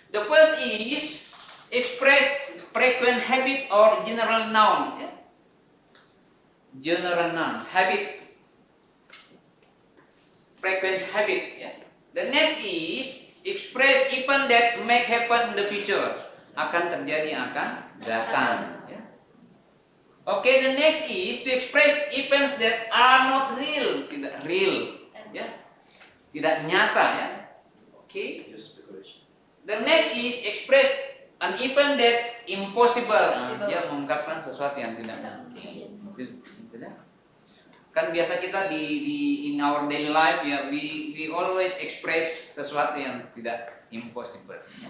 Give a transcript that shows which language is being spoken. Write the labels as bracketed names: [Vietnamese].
[English] The first is express frequent habit or general noun. [Indonesian] Ya. [English] General noun, habit, frequent habit. [Indonesian] Ya. [English] The next is express event that may happen in the future. [Indonesian] Akan terjadi, akan datang. Ya. [English] Okay, the next is to express events that are not real, [Indonesian] tidak real. Ya. Tidak nyata. Ya. Okay. [English] The next is express an event that impossible. [Indonesian] Dia mengungkapkan sesuatu yang tidak mungkin. Kan biasa kita di [English] in our daily life [Indonesian] ya, [English] we always express [Indonesian] sesuatu yang tidak impossible.